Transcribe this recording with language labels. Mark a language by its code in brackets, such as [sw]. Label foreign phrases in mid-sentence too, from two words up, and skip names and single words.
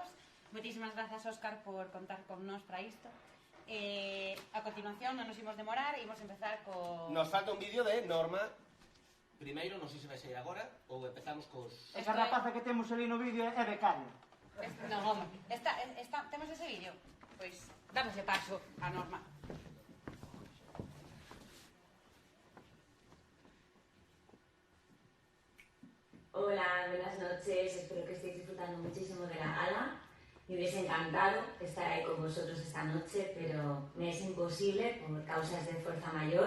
[gl] Moitísimas grazas, Óscar, por contar con nós para isto. A continuación, non nos imos demorar, imos empezar co... Nos falta un vídeo de Norma. Primeiro, non sei se vai sair agora, ou empezamos cos... Esa rapaza que temos ali no vídeo é becaria. No, home, temos ese vídeo? Pois, dámosle paso a Norma. [es] Hola, buenas noches, espero que estéis disfrutando muchísimo de la gala. Me hubiese encantado estar ahí con vosotros esta noche, pero me es imposible por causas de fuerza mayor.